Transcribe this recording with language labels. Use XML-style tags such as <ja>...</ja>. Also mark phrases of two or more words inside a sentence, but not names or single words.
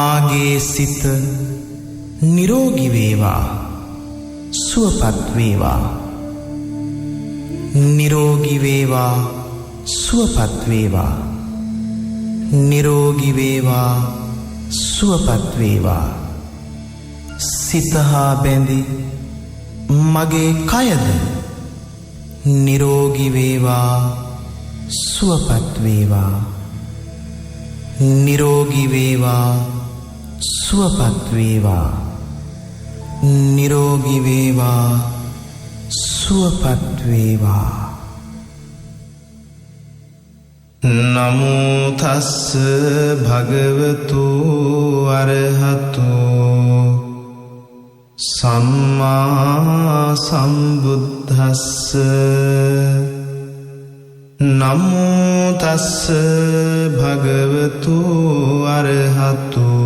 <si>මාගේ සිත නිරෝගී වේවා සුවපත් වේවා නිරෝගී වේවා සුවපත් වේවා නිරෝගී වේවා සුවපත් වේවා සිත හා බැඳි මගේ කයද නිරෝගී වේවා සුවපත් වේවා නිරෝගී වේවා සුවපත් වේවා නිරෝගී වේවා සුවපත් වේවා</si> <pi>නමෝ තස්ස භගවතු අරහතු සම්මා සම්බුද්දස්ස නමෝ තස්ස භගවතු අරහතු</pi>